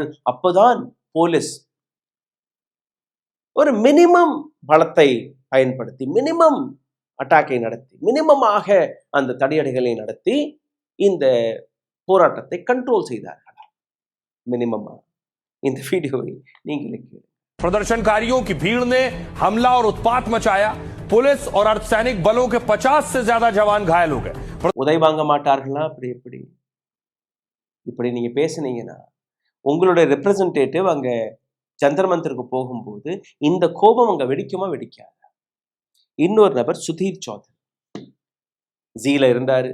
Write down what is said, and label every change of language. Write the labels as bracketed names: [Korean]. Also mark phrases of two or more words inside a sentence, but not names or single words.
[Tamil] அப்போதான் போலீஸ் ஒரு மினிமம் பலத்தை பயன்படுத்தி, மினிமம் அட்டாக்கை நடத்தி, மினிமமாக அந்த தடியடிகளை நடத்தி இந்த போராட்டத்தை கண்ட்ரோல் செய்தார்களா? மினிமமா? இந்த வீடியோவை நீங்களே கேளுங்க. [Hindi] प्रदर्शनकारियों की भीड़ ने हमला और उत्पात मचाया। पुलिस और अर्धसैनिक बलों के 50 से ज्यादा जवान घायल हो गए। [Tamil] உதவி வாங்க மாட்டார்களா? அப்படி எப்படி இப்படி நீங்க பேசுனீங்கன்னா உங்களுடைய ரெப்ரசன்டேட்டிவ் அங்க ஜந்தர் மந்தருக்கு போகும்போது இந்த கோபம் அங்க வெடிக்குமா வெடிக்காது? இன்னொரு நபர் சுதீர் சௌத்ரி ஜீல இருந்தாரு.